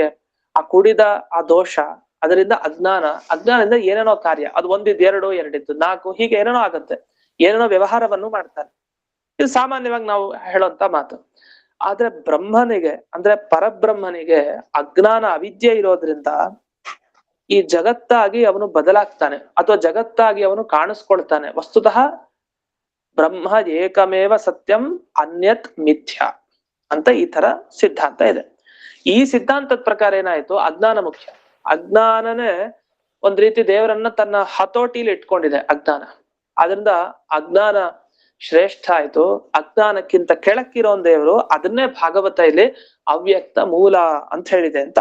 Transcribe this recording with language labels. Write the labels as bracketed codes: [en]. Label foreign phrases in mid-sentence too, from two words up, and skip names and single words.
[kn] ಆ ಕುಡಿದ ಆ ದೋಷ, ಅದರಿಂದ ಅಜ್ಞಾನ, ಅಜ್ಞಾನದಿಂದ ಏನೇನೋ ಕಾರ್ಯ, ಅದು ಒಂದಿದ್ದು 2, 2 4, ಹೀಗೆ ಏನೇನೋ ಆಗುತ್ತೆ, ಏನೇನೋ ವ್ಯವಹಾರವನ್ನು ಮಾಡ್ತಾರೆ. ಇದು ಸಾಮಾನ್ಯವಾಗಿ ನಾವು ಹೇಳುವಂತ ಮಾತು. ಆದ್ರೆ ಬ್ರಹ್ಮನಿಗೆ ಅಂದ್ರೆ ಪರಬ್ರಹ್ಮನಿಗೆ ಅಜ್ಞಾನ ಅವಿದ್ಯೆ ಇರೋದ್ರಿಂದ ಈ ಜಗತ್ತಾಗಿ ಅವನು ಬದಲಾಗ್ತಾನೆ, ಅಥವಾ ಜಗತ್ತಾಗಿ ಅವನು ಕಾಣಿಸ್ಕೊಳ್ತಾನೆ. [sa] ವಸ್ತುತಃ ಬ್ರಹ್ಮ ಏಕಮೇವ ಸತ್ಯಂ ಅನ್ಯತ್ ಮಿಥ್ಯ [kn] ಅಂತ ಈ ತರ ಸಿದ್ಧಾಂತ ಇದೆ. ಈ ಸಿದ್ಧಾಂತದ ಪ್ರಕಾರ ಏನಾಯ್ತು, ಅಜ್ಞಾನ ಮುಖ್ಯ. ಅಜ್ಞಾನನೇ ಒಂದ್ ರೀತಿ ದೇವರನ್ನ ತನ್ನ ಹತೋಟಿಲಿ ಇಟ್ಕೊಂಡಿದೆ ಅಜ್ಞಾನ. ಆದ್ರಿಂದ ಅಜ್ಞಾನ ಶ್ರೇಷ್ಠ ಆಯ್ತು. ಅಜ್ಞಾನಕ್ಕಿಂತ ಕೆಳಕ್ಕಿರೋ ದೇವರು, ಅದನ್ನೇ ಭಾಗವತ ಇಲ್ಲಿ ಅವ್ಯಕ್ತ ಮೂಲ ಅಂತ ಹೇಳಿದೆ ಅಂತ.